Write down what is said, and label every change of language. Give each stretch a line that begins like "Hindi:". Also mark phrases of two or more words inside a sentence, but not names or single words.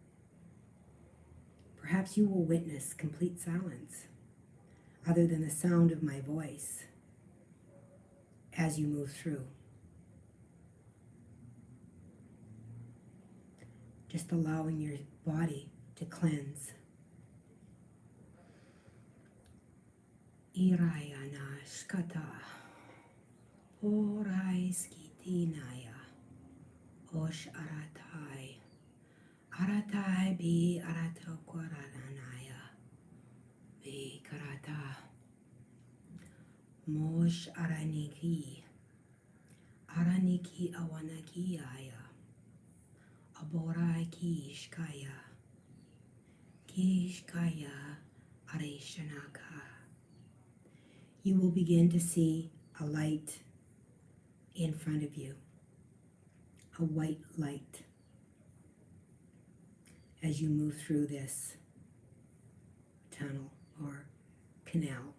English: Perhaps you will witness complete silence other than the sound of my voice as you move through. Just allowing your body to cleanse. Irayana shkata, orai skitinaya, osh aratai, aratai bi aratokoranaya, bi karata, mosh araniki awanakiyaya, aborai kishkaya areshanaka. You will begin to see a light in front of you, a white light, as you move through this tunnel or canal.